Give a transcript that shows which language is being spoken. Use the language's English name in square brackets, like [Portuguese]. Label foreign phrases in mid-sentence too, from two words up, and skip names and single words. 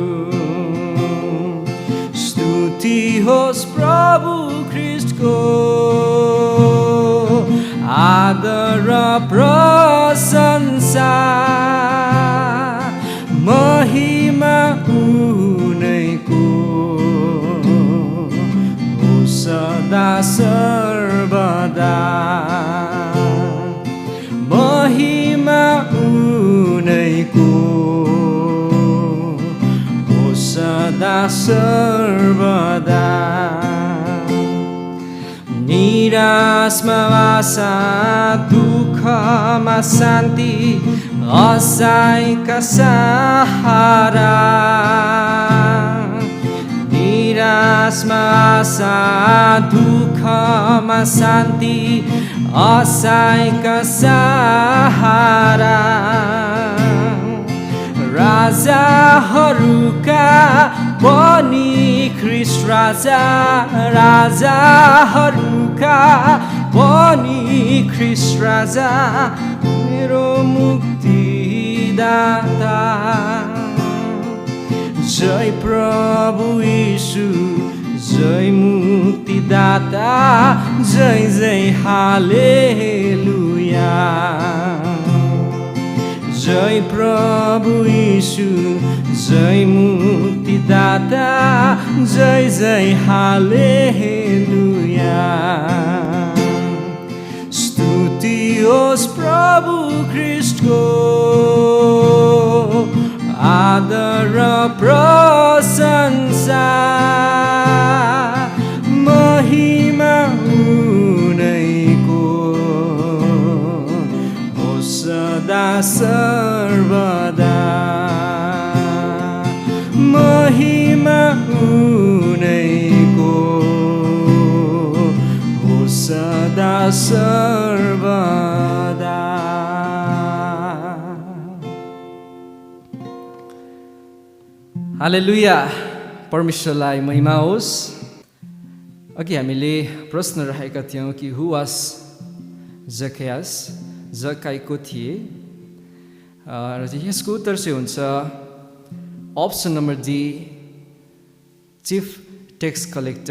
[Nepali] स्तुति होस् प्रभु ख्रीष्टको आदर र प्रशंसा महिमा उनैको हो सदा सर्वदा महिमा उनैको हो सदा सर्वदा निराशमा आशा दुःखमा शान्ति असहायका सहारा निराशमा आशा दुःखमा शान्ति असहायका सहारा राजाहरूका पनि ख्रीष्ट राजा राजाहरूका पनि ख्रीष्ट राजा मेरो मुक्तिदाता जय प्रभु यीशु जय मुक्तिदाता जय जय हालेलुया जय प्रभु यीशु जय मुक्तिदाता जय जय हालेलुया स्तुति होस् प्रभु ख्रीष्टको आदर र प्रशंसा महिमा उनैको हो सदा सर्वदा महिमा उनैको हो सदा सर्वदा हालेलुया परमेश्वरलाई महिमा होस् अघि हामीले प्रश्न राखेका थियौँ कि हु वाज जकायस जकाई को थिए र यसको उत्तर चाहिँ हुन्छ [English] option number D chief tax collector